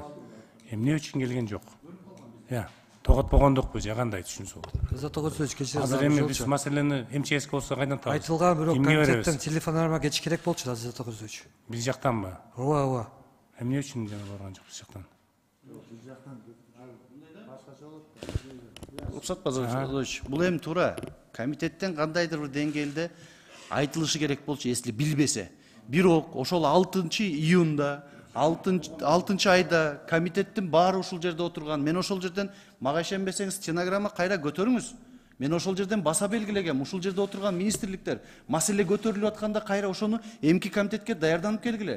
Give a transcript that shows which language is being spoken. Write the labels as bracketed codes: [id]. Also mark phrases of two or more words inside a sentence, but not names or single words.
[ky] Эмне үчүн келген жок? Тоготпогондукпу же кандай түшүнсө болот? Зато Козович, кечирим. Азыр эми биз маселени МЧС болсо кайдан табабыз? Айтылган бирок комитеттен телефонарма кетиш керек болчу, Зато Козович. Биз жактанбы? Ооба. Эмне үчүн барган жок биз жактан? Рұқсат Базарович, бұл эми туура комитеттен кандайдыр бир деңгээлде айтылышы керек болчу, если билбесе. Бирок ошол 6 июнда, 6 айда комитеттин баары ушул жерде отурган. Мен ошол жерден мага ишенбесеңиз стенограмма кайра көтөрүңүз. Мен ошол жерден баса белгилегем, ушул жерде отурган министрликтер маселе көтөрүлүп атканда кайра ошону эмки комитетке даярданып келгиле.